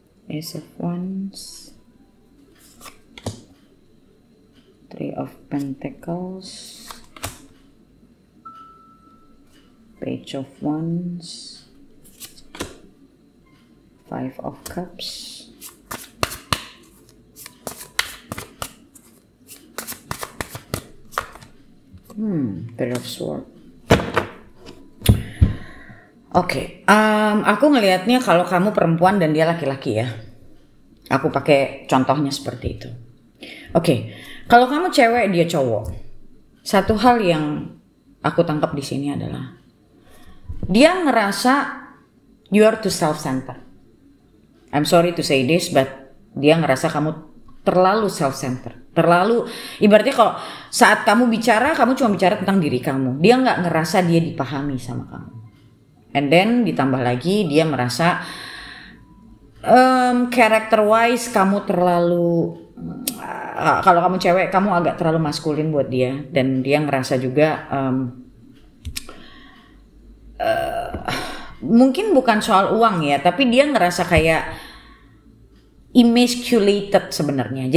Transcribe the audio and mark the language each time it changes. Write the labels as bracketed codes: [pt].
[en] Ace of Wands, Three of Pentacles, Page of Wands, Five of Cups, Pair of Swords. [id] Oke, aku ngelihatnya kalau kamu perempuan dan dia laki-laki ya. Aku pakai contohnya seperti itu. Oke, kalau kamu cewek dia cowok. Satu hal yang aku tangkap di sini adalah dia ngerasa [en] you are too self-centered. I'm sorry to say this, but [id] dia ngerasa kamu terlalu self-centered. Terlalu, ibaratnya kalau saat kamu bicara, kamu cuma bicara tentang diri kamu. Dia nggak ngerasa dia dipahami sama kamu. And then ditambah lagi dia merasa character wise kamu terlalu kalau kamu cewek kamu agak terlalu maskulin buat dia, dan dia ngerasa juga mungkin bukan soal uang ya, tapi dia ngerasa kayak emasculated sebenarnya.